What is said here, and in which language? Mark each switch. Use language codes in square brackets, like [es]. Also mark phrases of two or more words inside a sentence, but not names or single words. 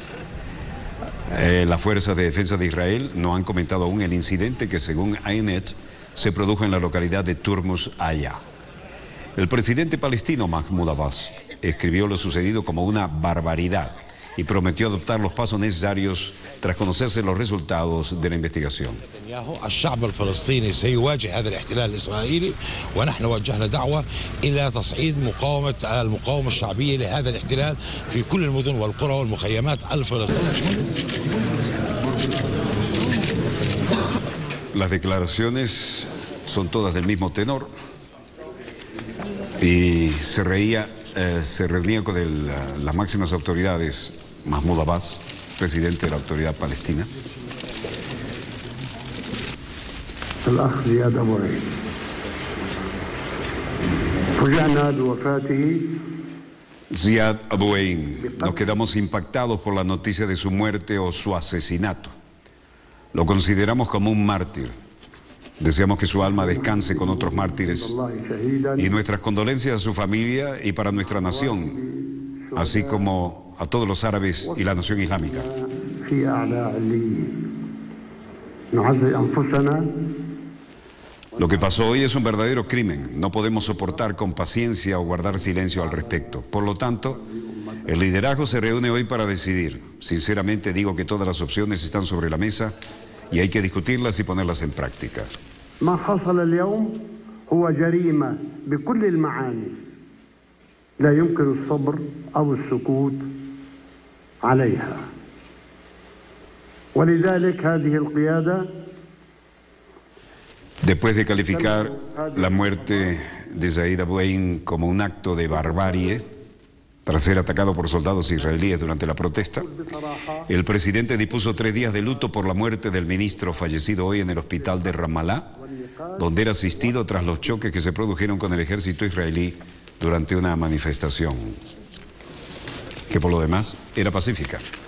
[es] Las fuerzas de defensa de Israel no han comentado aún el incidente que, según Ainet, se produjo en la localidad de Turmus Aya. El presidente palestino Mahmoud Abbas escribió lo sucedido como una barbaridad y prometió adoptar los pasos necesarios tras conocerse los resultados de la investigación. [ar] الشعب الفلسطيني سيواجه هذا الاحتلال الإسرائيلي ونحن وجهنا دعوة إلى تصعيد المقاومة الشعبية لهذا الاحتلال في كل المدن والقرى والمخيمات الفلسطينية. [es] Las declaraciones son todas del mismo tenor y se reunía con las máximas autoridades, Mahmoud Abbas, presidente de la Autoridad Palestina. [ar] الأخ زياد أبو عين فوجئنا بوفاته. Ziad Abu Ain. [es] Nos quedamos impactados por la noticia de su muerte o su asesinato. Lo consideramos como un mártir. Deseamos que su alma descanse con otros mártires y nuestras condolencias a su familia y para nuestra nación, así como a todos los árabes y la nación islámica. Lo que pasó hoy es un verdadero crimen. No podemos soportar con paciencia o guardar silencio al respecto. Por lo tanto, el liderazgo se reúne hoy para decidir. Sinceramente digo que todas las opciones están sobre la mesa y hay que discutirlas y ponerlas en práctica. [ar] ما حصل اليوم هو جريمة بكل المعاني لا يمكن الصبر أو السكوت عليها ولذلك هذه القيادة. [es] Después de calificar la muerte de Ziad Abu Ain como un acto de barbarie, tras ser atacado por soldados israelíes durante la protesta, el presidente dispuso 3 días de luto por la muerte del ministro fallecido hoy en el hospital de Ramallah, donde era asistido tras los choques que se produjeron con el ejército israelí durante una manifestación, que por lo demás era pacífica.